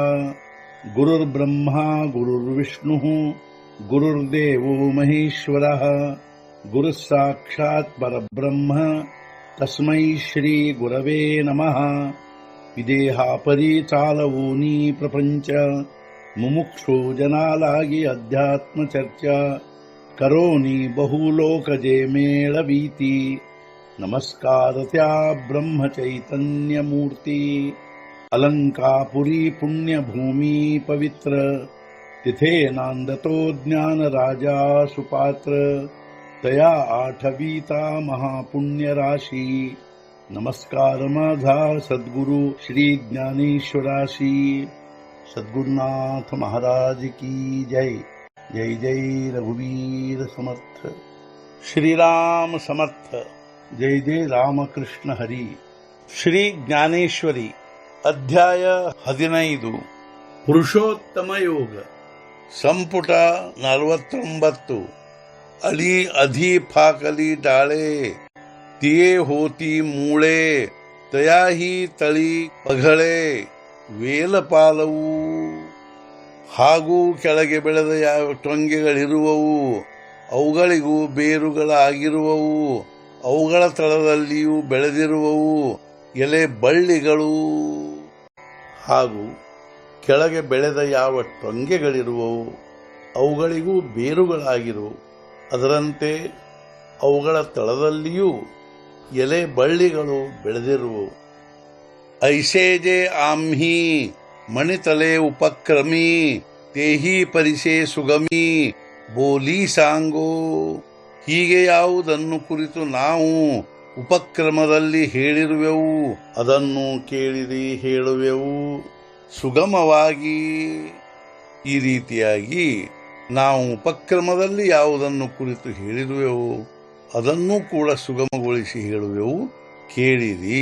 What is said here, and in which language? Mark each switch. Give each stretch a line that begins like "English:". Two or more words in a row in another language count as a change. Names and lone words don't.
Sanskrit: गुरुर्ब्रह्मा गुरुर्विष्णुः गुरुर्देवो महेश्वरः गुरुः साक्षात् परब्रह्म तस्मै श्री गुरवे नमः.
Marathi: विदेहापरी चालवूनी प्रपंच मुमुक्षु जनालागी अध्यात्म चर्चा करोनी बहुलोकजे मेळवीती. नमस्कार त्या ब्रह्म चैतन्य मूर्ती. अलंकापुरी पुण्यभूमी पवित्र तिथे नांदतो ज्ञान राजा सुपात्र. तया आठवीता महापुण्य राशी. नमस्कार माझा सद्गुरु श्री ज्ञानेश्वराशी. सद्गुरुनाथ महाराज की जय. जय जय रघुवीर समर्थ. श्रीराम समर्थ. जय जय रामकृष्ण हरी.
Kannada: ಶ್ರೀ ಜ್ಞಾನೇಶ್ವರಿ ಅಧ್ಯಾಯ 15 ಪುರುಷೋತ್ತಮ ಯೋಗ ಸಂಪುಟ 49.
Marathi: अली अधि फाकली डाळे तिये होती मूळे तयाही तळी पघळे ವೇಲಪಾಲವು.
Kannada: ಹಾಗೂ ಕೆಳಗೆ ಬೆಳೆದ ಯಾವ ಟೊಂಗೆಗಳಿರುವವು ಅವುಗಳಿಗೂ ಬೇರುಗಳಾಗಿರುವವು. ಅವುಗಳ ತಳದಲ್ಲಿಯೂ ಬೆಳೆದಿರುವವು ಎಲೆ ಬಳ್ಳಿಗಳು. ಹಾಗೂ ಕೆಳಗೆ ಬೆಳೆದ ಯಾವ ಟೊಂಗೆಗಳಿರುವವು ಅವುಗಳಿಗೂ ಬೇರುಗಳಾಗಿರುವವು. ಅದರಂತೆ ಅವುಗಳ ತಳದಲ್ಲಿಯೂ ಎಲೆ ಬಳ್ಳಿಗಳು ಬೆಳೆದಿರುವವು.
Marathi: ऐसे जे आम्ही मणितले उपक्रमी तेही परिसे सुगमी बोली सांगो.
Kannada: ಹೀಗೆ ಯಾವುದನ್ನು ಕುರಿತು ನಾವು ಉಪಕ್ರಮದಲ್ಲಿ ಹೇಳಿರುವೆವು ಅದನ್ನು ಕೇಳಿರಿ ಹೇಳುವೆವು ಸುಗಮವಾಗಿ. ಈ ರೀತಿಯಾಗಿ ನಾವು ಉಪಕ್ರಮದಲ್ಲಿ ಯಾವುದನ್ನು ಕುರಿತು ಹೇಳಿರುವೆವು ಅದನ್ನೂ ಕೂಡ ಸುಗಮಗೊಳಿಸಿ ಹೇಳುವೆವು ಕೇಳಿರಿ.